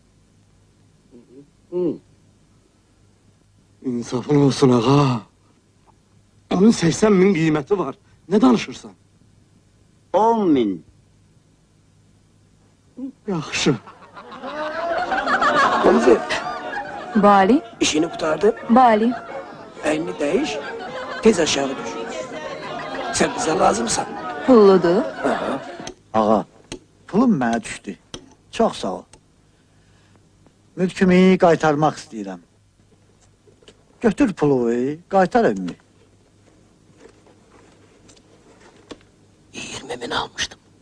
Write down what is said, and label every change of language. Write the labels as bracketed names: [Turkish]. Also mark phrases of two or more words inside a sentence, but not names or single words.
[Azerbaijani] İnsafın olsun ağa. Onun 80.000 qiyməti var. Ne danışırsan? 10.000. Yaxşı. Bali. [Turkish] İşini kurtardı. [Azerbaijani] Bali. [Turkish] Elini değiş. Tez aşağı düş. Sen bize lazımsan. [Azerbaijani] Pulludur. Ağa, pulum mənə düşdü. Çox sağ ol. Mülkümü qaytarmaq istəyirəm. Götür pulu, qaytar evimi. [Turkish] 20.000 almıştım.